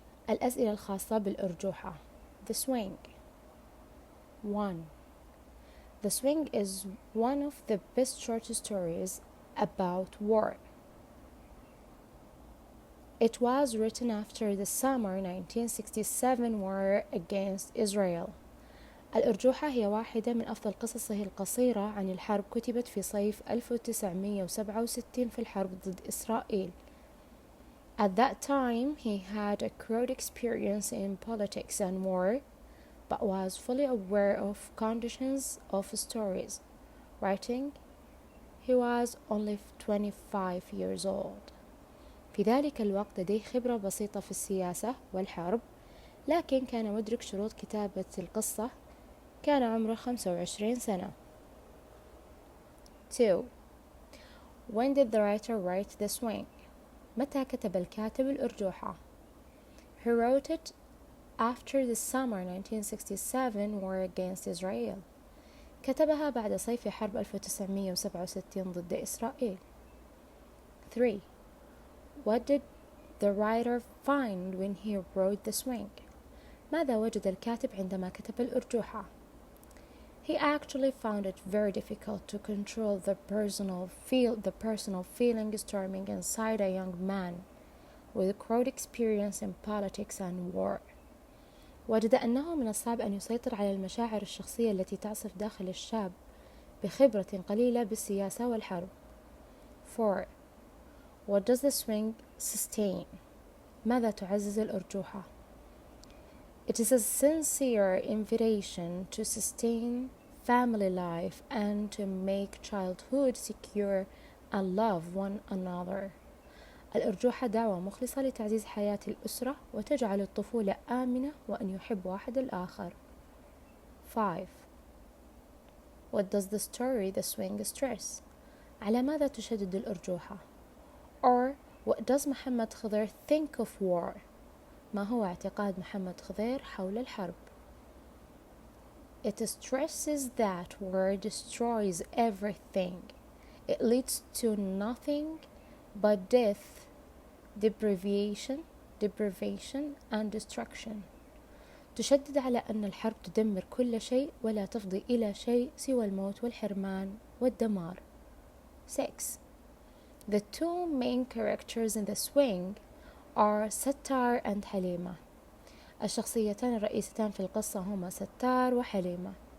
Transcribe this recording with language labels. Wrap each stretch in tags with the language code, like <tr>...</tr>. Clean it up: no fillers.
<ar>الأسئلة الخاصة بالأرجوحة.</ar> <en>The swing. 1. The Swing is one of the best short stories about war. It was written after the summer 1967 war against Israel.</en> <ar>الأرجوحة هي واحدة من أفضل قصصه القصيرة عن الحرب، كتبت في صيف 1967 في الحرب ضد إسرائيل.</ar> <en>At that time, he had accrued experience in politics and war, but was fully aware of conditions of stories. Writing, he was only 25 years old.</en> <ar>في ذلك الوقت لديه خبرة بسيطة في السياسة والحرب، لكن كان مدرك شروط كتابة القصة. كان عمره 25 سنة. 2.</ar> <en>When did the writer write The Swing?</en> <ar>متى كتب الكاتب الأرجوحة؟</ar> <en>He wrote it after the summer 1967 war against Israel.</en> <ar>كتبها بعد صيف حرب 1967 ضد إسرائيل. 3.</ar> <en>What did the writer find when he wrote The Swing?</en> <ar>ماذا وجد الكاتب عندما كتب الأرجوحة؟</ar> <en>He actually found it very difficult to control the personal feeling storming inside a young man with crowd experience in politics and war.</en> <ar>وجد أنه من الصعب أن يسيطر على المشاعر الشخصية التي تعصف داخل الشاب بخبرة قليلة بالسياسة والحرب. 4.</ar> <en>What does the swing sustain?</en> <ar>ماذا تعزز الأرجوحة؟</ar> <en>It is a sincere invitation to sustain family life and to make childhood secure and love one another.</en> <ar>الأرجوحة دعوة مخلصة لتعزيز حياة الأسرة وتجعل الطفولة آمنة وأن يحب واحد الآخر. 5.</ar> <en>What does the story The Swing stress?</en> <ar>على ماذا تشدد الأرجوحة؟</ar> <en>Or what does محمد خضير think of war?</en> <ar>ما هو اعتقاد محمد خضير حول الحرب؟</ar> <en>It stresses that war destroys everything. It leads to nothing but death, deprivation and destruction.</en> <ar>تشدد على أن الحرب تدمر كل شيء ولا تفضي إلى شيء سوى الموت والحرمان والدمار. 6.</ar> <en>The two main characters in The Swing are ستار and حليمة.</en> <ar>الشخصيتان الرئيستان في القصة هما ستار وحليمة.</ar>